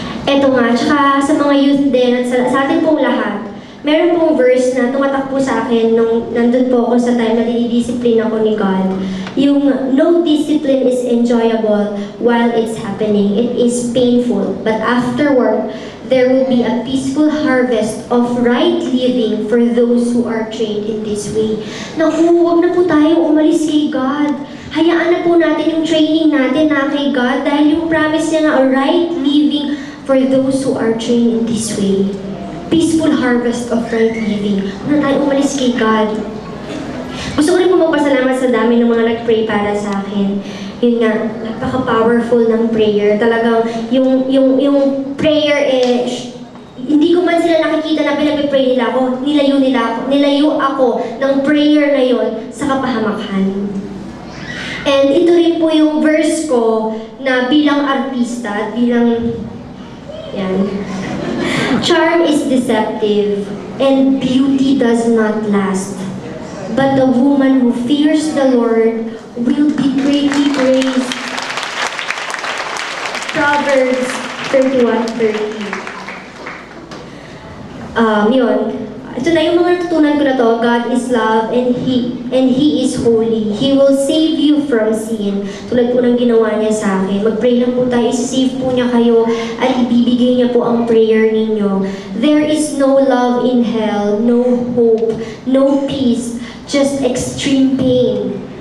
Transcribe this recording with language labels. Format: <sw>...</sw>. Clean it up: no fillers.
<tl>Eto nga, tsaka sa mga youth din at sa atin pong lahat, meron pong verse na tumatakbo sa akin nung nandun po ako sa time na dinidiscipline ako ni God.</tl> <en>Yung no discipline is enjoyable while it's happening. It is painful, but afterward, there will be a peaceful harvest of right living for those who are trained in this way.</en> <tl>Naku, huwag na po tayo umalis kay God. Hayaan na po natin yung training natin na kay God dahil yung promise niya na</tl> <en>a right living for those who are trained in this way. Peaceful harvest of right living.</en> <tl>Huwag na tayo umalis kay God. Gusto ko rin po magpasalamat sa dami ng mga nag-pray para sa akin. Yun nga, napaka-powerful ng prayer. Talagang yung prayer hindi ko man sila nakikita na pinag-pray nila ako, nilayo ako ng prayer na yon sa kapahamakan. And ito rin po yung verse ko na bilang artista, yan.</tl> <en>Charm is deceptive and beauty does not last. But the woman who fears the Lord will be greatly praised. Proverbs 31:30.</en> <tl>Yun. Ito na yung mga natutunan ko na to.</tl> <en>God is love and He is holy. He will save you from sin.</en> <tl>Tulad po ng ginawa niya sa akin. Mag-pray lang po tayo. Isi-save po niya kayo at ibibigay niya po ang prayer ninyo.</tl> <en>There is no love in hell, no hope, no peace, just extreme pain.</en>